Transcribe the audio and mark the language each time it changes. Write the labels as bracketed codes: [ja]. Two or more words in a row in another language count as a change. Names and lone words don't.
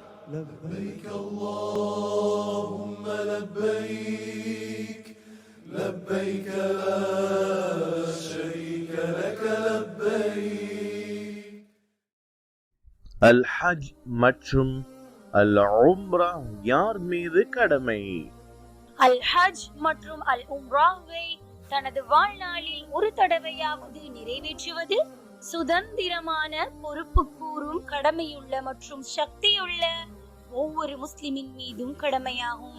[ar] لبيك اللهم لبيك لبيك لا شريك لك لبيك. [ta] அல்-ஹஜ் மற்றும் அல்-உம்ரா யார் மீது கடமை? அல்-ஹஜ் மற்றும் அல்-உம்ராவை தனது வாழ்நாளில் ஒரு தடவையாவது நிறைவேற்றுவது சுதந்திரமான, பொறுப்பு கூறும், கடமையுள்ள மற்றும் சக்தியுள்ள ஒவ்வொரு முஸ்லிமின் மீதும் கடமையாகும்.